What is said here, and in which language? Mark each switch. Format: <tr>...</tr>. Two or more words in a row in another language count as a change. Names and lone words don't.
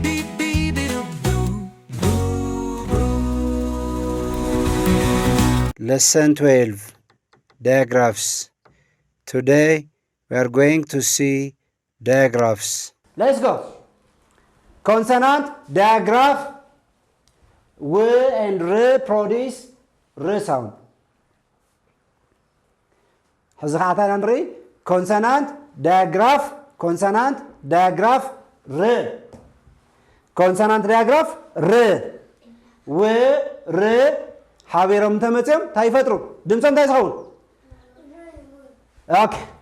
<en>Lesson 12 Diagraphs. Today we are going to see diagraphs. Let's go. Consonant digraph. W and R produce R sound.</en> <ti>ሕዚ ከዓ እንታይ ንርኢ ኮንሶናንት ዳያግራፍ ኮንሶናንት ዳያግራፍ ር ኮንሶናንት ዳያግራፍ ር ወ ር ሓቢሮም ተመፅኦም እንታይ ይፈጥሩ ድምፆም እንታይ ዝኸውን ኦኬ</ti>